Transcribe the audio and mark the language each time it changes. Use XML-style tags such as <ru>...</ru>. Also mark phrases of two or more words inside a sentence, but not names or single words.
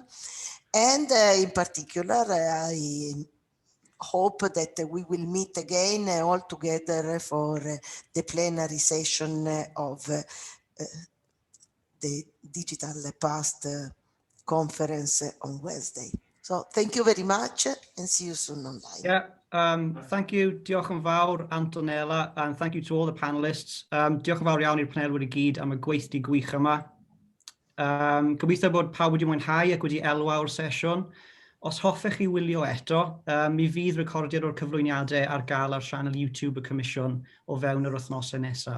<en>And in particular, I hope that we will meet again all together for the plenary session of the Digital Past conference on Wednesday. So thank you very much and see you soon online. Yeah, thank you.</en> <cy>Diolch yn fawr,</cy> <en>Antonella, and thank you to all the panelists.</en> <cy>Diolch yn fawr iawn i'r panelwyr i gyd am y gweithdy gwych yma. Gobeithio bod pawb wedi mwynhau ac wedi elwa o'r sesiwn. Os hoffech chi wylio eto, mi fydd recordiad o'r cyflwyniadau ar gael ar sianel YouTube y Comisiwn o fewn yr wythnosau nesaf.</cy>